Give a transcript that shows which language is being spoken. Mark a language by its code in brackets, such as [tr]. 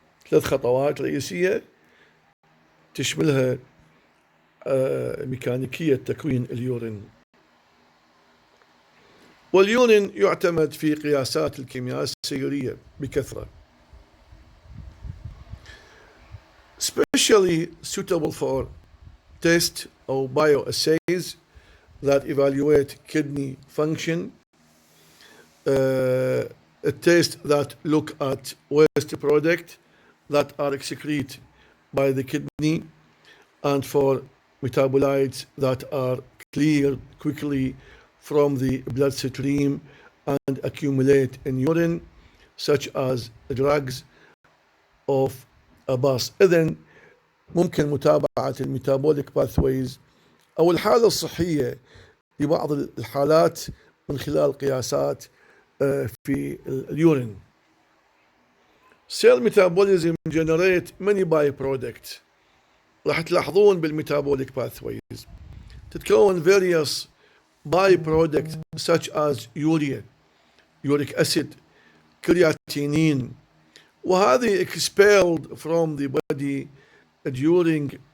[ar] 3 خطوات رئيسية تشملها ميكانيكية تكوين اليورين. واليورين يعتمد في قياسات الكيمياء السيورية بكثرة، [en] especially suitable for test or bioassays that evaluate kidney function, a test that look at waste product that are excreted by the kidney, and for metabolites that are cleared quickly from the bloodstream and accumulate in urine, such as drugs of a bus. [ar] إذن ممكن متابعة الميتابوليك باثويز أو الحالة الصحية لبعض الحالات من خلال قياسات في اليورين. [en] Cell metabolism generate many byproducts. [ar] راح تلاحظون بالميتابوليك باثويز تتكون [en] various byproducts such as urea, uric acid, creatinine، وهذه expelled from the body during